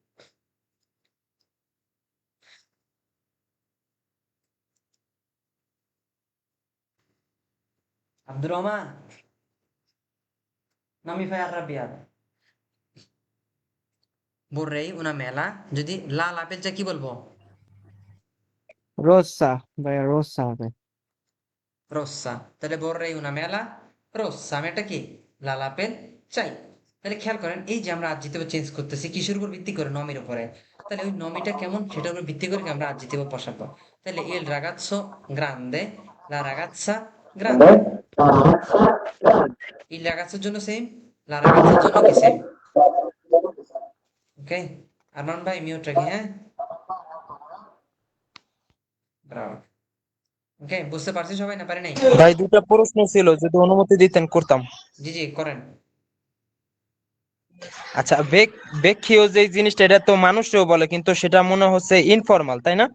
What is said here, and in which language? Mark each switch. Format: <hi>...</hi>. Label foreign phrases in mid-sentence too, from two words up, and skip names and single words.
<bn>আব্দুর রহমান,</bn> <it>non mi fai arrabbiare। vorrei una mela,</it> <bn>যদি লাল আপেল চাই কি বলবো? রোজা ভাই, রোজা হবে।</bn> <it>rossa। তাহলে vorrei una mela rossa,</it> <bn>আমি একটা কি লাল আপেল চাই। তাহলে খেয়াল করেন, এই যে আমরা adjective চেঞ্জ করতেছি কিসের উপর ভিত্তি করে? নমির উপরে। তাহলে ওই নমিটা কেমন সেটার উপর ভিত্তি করে আমরা adjective বসাবো।</bn> <it>তাহলে il ragazzo grande, la ragazza grande। il ragazzo</it> <bn>র জন্য সেম,</bn> <it>la ragazza</it> <bn>র জন্য কি সেম? ওকে, আরমান ভাই মিউট রাখি, হ্যাঁ? ব্রাভো। ওকে, বুঝতে পারছি সবাই না পারে নাই? ভাই দুটা প্রশ্ন ছিল, যদি অনুমতি দিতেন করতাম। জি জি, করেন। আচ্ছা, বেক্ষীয় যে জিনিসটা, এটা তো মানুষও বলে, কিন্তু সেটা মনে হচ্ছে ইনফর্মাল, তাই না?</bn>